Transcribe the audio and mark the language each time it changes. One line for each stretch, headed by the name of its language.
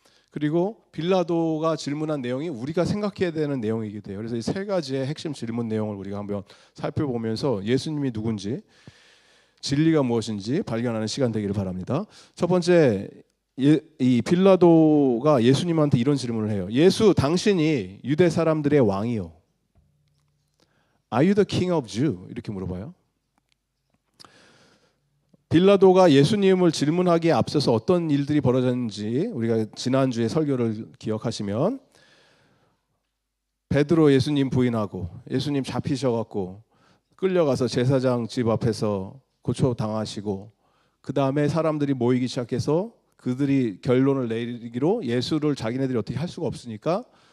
Korean: 그리고 빌라도가 질문한 내용이 우리가 생각해야 되는 내용이기도 해요. 그래서 이 세 가지의 핵심 질문 내용을 우리가 한번 살펴보면서 예수님이 누군지, 진리가 무엇인지 발견하는 시간 되기를 바랍니다. 첫 번째, 이 빌라도가 예수님한테 이런 질문을 해요. 예수, 당신이 유대 사람들의 왕이요,
English: Are you the king of Jew?
Korean: 이렇게 물어봐요. 빌라도가 예수님을 질문하기에 앞서서 어떤 일들이 벌어졌는지 우리가 지난주에 설교를 기억하시면, 베드로 예수님 부인하고 예수님 잡히셔갖고 끌려가서 제사장 집 앞에서 고초당하시고, 그 다음에 사람들이 모이기 시작해서 그들이 결론을 내리기로 예수를 자기네들이 어떻게 할 수가 없으니까